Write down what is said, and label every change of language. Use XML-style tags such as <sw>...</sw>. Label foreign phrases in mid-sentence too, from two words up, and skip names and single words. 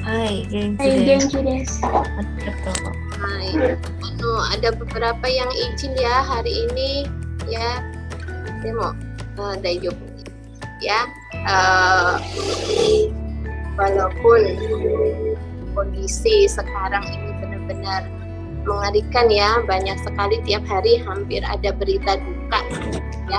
<ja>はい、元気はい、で元す。気です。ありがとう。</ja> <id>Hai. Ada beberapa yang izin ya hari ini ya.</id> <ja>でも、大丈夫 ya.</ja> <id>Walaupun kondisi sekarang ini benar-benar mengerikan ya, banyak sekali tiap hari hampir ada berita duka ya.</id>